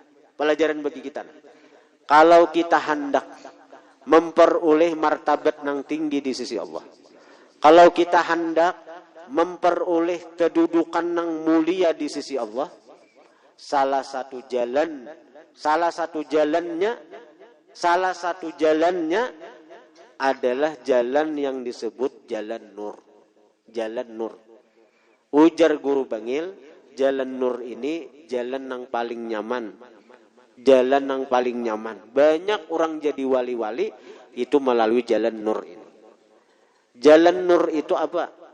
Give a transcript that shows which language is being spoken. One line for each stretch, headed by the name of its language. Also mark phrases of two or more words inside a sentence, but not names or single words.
Indonesian: Kalau kita hendak memperoleh martabat yang tinggi di sisi Allah, kalau kita hendak memperoleh kedudukan yang mulia di sisi Allah, salah satu jalannya adalah jalan yang disebut jalan nur. Jalan nur.
Banjar: Ujar guru Bangil, jalan nur ini jalan yang paling nyaman. Jalan yang paling nyaman. Banyak orang jadi wali-wali itu melalui jalan nur ini. Jalan nur itu apa?